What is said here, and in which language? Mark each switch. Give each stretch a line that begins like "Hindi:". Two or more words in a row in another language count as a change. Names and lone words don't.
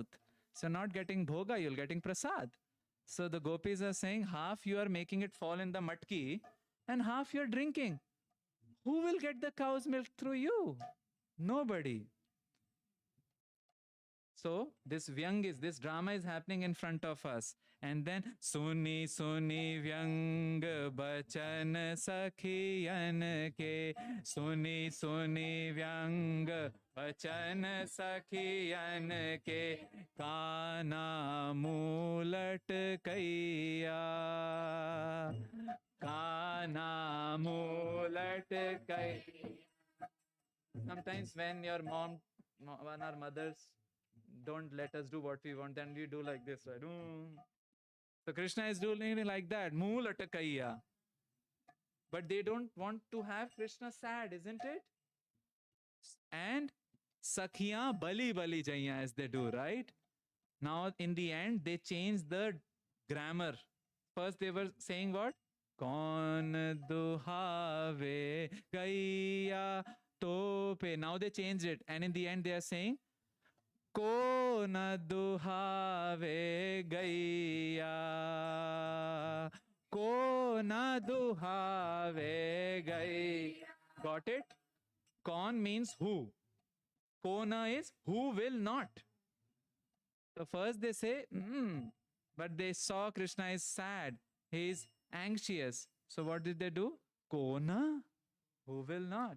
English: So not getting bhoga, you're getting prasad. So the gopis are saying half you are making it fall in the matki and half you're drinking. Who will get the cow's milk through you? Nobody. So this drama is happening in front of us. And then
Hindi: सुनि सुनि व्यंग बचन सखियन के, सुनि सुनि व्यंग बचन सखियन के, कान मुलत कैया, कान मुलत कैया.
English: Sometimes when your mom, when our mothers don't let us do what we want, then we do like this, right? So Krishna is doing it like that.
Hindi: मूल अटकैया.
English: But they don't want to have Krishna sad, isn't it? And
Hindi: सखियन बलि बलि जैया,
English: as they do, right? Now in the end, they change the grammar. First they were saying what?
Hindi: कौन दुहावे गैया तोपे.
English: Now they changed it. And in the end they are saying,
Hindi: को न दुहावे गैया, को न दुहावे गैया.
English: Got it? Kaun means who. Kona is who will not. So first they say, but they saw Krishna is sad. He is anxious. So what did they do? Kona, who will not.